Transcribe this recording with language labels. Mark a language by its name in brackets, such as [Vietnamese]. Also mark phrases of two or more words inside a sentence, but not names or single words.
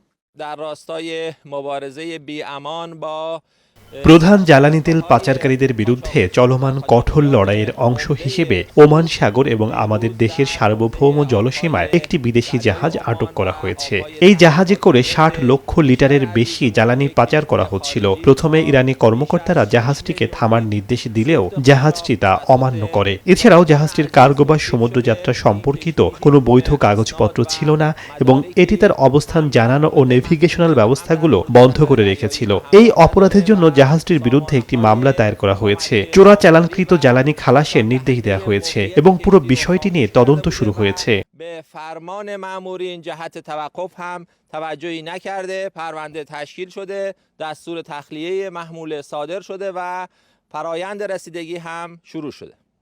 [Persian] در راستای مبارزه بی‌امان با [Bangla] প্রধান জ্বালানি তেল পাচারকারীদের বিরুদ্ধে চলমান কঠোর লড়াইয়ের অংশ হিসেবে ওমান সাগর এবং আমাদের দেশের সার্বভৌম জলসীমায় একটি বিদেশি জাহাজ আটক করা হয়েছে। এই জাহাজে করে ৬০ লক্ষ লিটারের বেশি জ্বালানি পাচার করা হচ্ছিল। প্রথমে ইরানি কর্মকর্তারা জাহাজটিকে থামার নির্দেশ দিলেও জাহাজটি তা অমান্য করে। এছাড়াও জাহাজটির কার্গো বা সমুদ্রযাত্রা সম্পর্কিত কোনো বৈধ কাগজপত্র ছিল না এবং এটি তার অবস্থান জানানো ও নেভিগেশনাল ব্যবস্থাগুলো বন্ধ করে রেখেছিল। এই অপরাধের জন্য জাহাজটির বিরুদ্ধে একটি মামলা দায়ের করা হয়েছে। চোরাচালানকৃত জ্বালানি খালাসের নির্দেশ দেওয়া হয়েছে এবং পুরো বিষয়টি নিয়ে তদন্ত শুরু হয়েছে। [Persian] به فرمان مأمورین جهت توقف هم توجهی نکرده، پرونده تشکیل شده، دستور تخلیه محموله صادر شده و فرایند رسیدگی هم شروع شده.